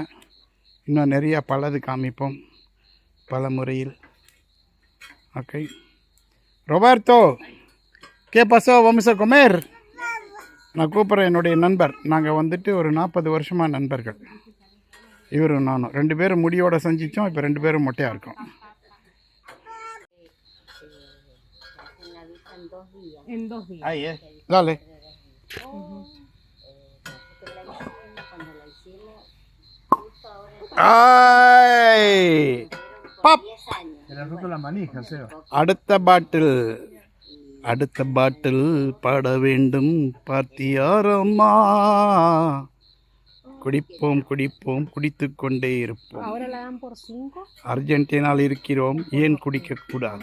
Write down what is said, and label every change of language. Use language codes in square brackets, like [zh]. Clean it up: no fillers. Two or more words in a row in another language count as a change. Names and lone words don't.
[ta] இன்னும் நிறையா பலது காமிப்போம் பல முறையில். [es] ஓகே, Roberto qué pasó vamos a comer. [ta] நான் கூப்பிட்றேன் என்னுடைய நண்பர். நாங்கள் வந்துட்டு ஒரு 40 வருஷமாக நண்பர்கள். இவரும் நானும் 2 பேரும் முடியோடு செஞ்சிச்சோம். இப்போ 2 பேரும் மொட்டையாக இருக்கோம். [es] Dale. Ay. Pop. [ta] அடுத்த பாட்டில் பாட வேண்டும் பார்த்தியாரம்மா. குடிப்போம் குடிப்போம் குடித்து கொண்டே இருப்போம். அர்ஜென்டினாவில் இருக்கிறோம், ஏன் குடிக்கக்கூடாது?